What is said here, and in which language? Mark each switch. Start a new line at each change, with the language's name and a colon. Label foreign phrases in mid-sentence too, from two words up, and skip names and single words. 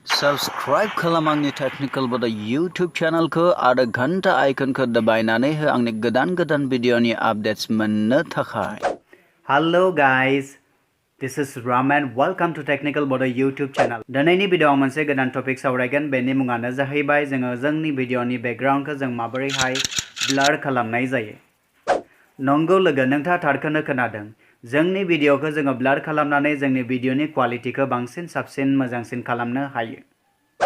Bodo: Subscribe खालाम आंनि टेक्निकल बड YouTube चैनलखौ आरो घंटा आइकनखौ दबायनानै हो आंनि गोदान भिडिअनि आपडेट्स मोननो थाखाय।
English: Hello guys, this is Ramen. Welcome to Technical Bodo YouTube channel.
Bodo: दिनैनि भिडिअआव मोनसे गोदान टपिक सावरायगोन। बेनि मुङानो जाहैबाय जोङो जोंनि भिडिअनि बेकग्राउन्डखौ जों माबोरैहाय ब्लार खालामनाय जायो। नंगौ लोगो, नोंथाङा थारखौनो खोनादों। जोंनि भिडिअखौ जोङो ब्लार खालामनानै जोंनि भिडिअनि क्वालिटिखौ बांसिन साबसिन मोजांसिन खालामनो हायो।